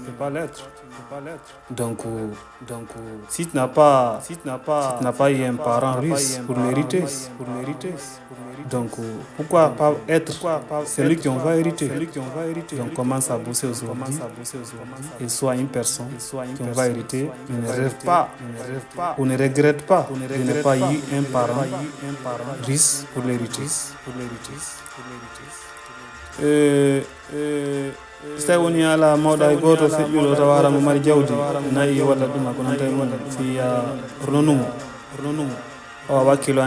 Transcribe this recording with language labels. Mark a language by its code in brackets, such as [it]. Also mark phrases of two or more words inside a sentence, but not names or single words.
[fr] Donc, si tu n'as pas eu un parent riche pour l'hériter, donc pourquoi pas être celui qui en va hériter? Donc commence à bosser aujourd'hui et sois une personne qui en va hériter. Ne rêve pas ou ne regrette pas de ne pas eu un parent riche pour l'hériter. [ff] so woni ala mawɗa e goto feƴƴuɗo tawa haramo mari jawdi nayi walla ɗuma ko nanta e mum fiya ronumo o wakkilo